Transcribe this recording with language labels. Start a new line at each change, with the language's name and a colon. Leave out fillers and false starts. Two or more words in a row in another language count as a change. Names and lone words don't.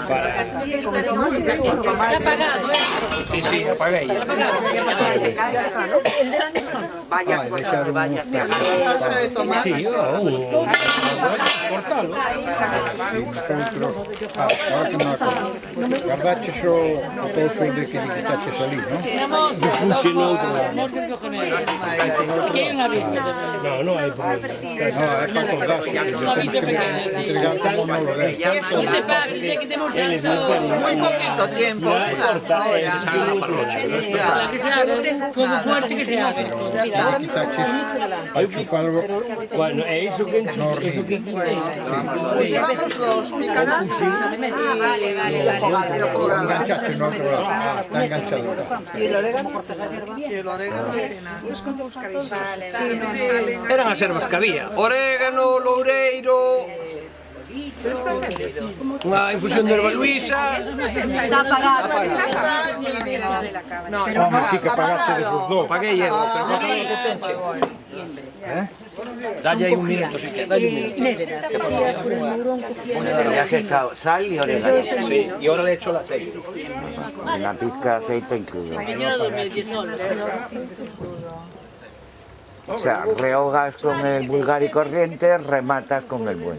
Spanish: Está apagado,
Galician: Sí, apaguei.
Spanish: vaya suerte, vaya Sí, cortalo. Ahora que me acuerdo.
Galician: Guardaches o pouso de que quitaches ali, non?
Spanish: Aquí hay una víspera.
Galician: No hai problema. No, é para colgar. Entregar como no resto.
Spanish: No te pases, ya que te hemos dado. Muy poquito tiempo. La que se haga, fuego fuerte que se haga.
Galician: Quitaches, hai que chuparlo Bueno, é iso que
Spanish: Pues llevamos dos picarachas
Galician: enganchaches no outro lado.
Spanish: Está enganchado. y el orégano.
Galician: eran as ervas que había. Orégano, loureiro, unha infusión de erva luisa.
Spanish: Está apagado. No, Home, sí que pagaste de esos dos.
Galician: Paguei eu, pero para todo o que tenche. Dalle aí un minuto, si que, dalle un minuto.
Spanish: Pero ya has echado sal y orégano. Sí, y ahora le echo el aceite. Una pizca de aceite incluido. Señora 2019. O sea, rehogas con el vulgar y corriente, rematas con el bueno.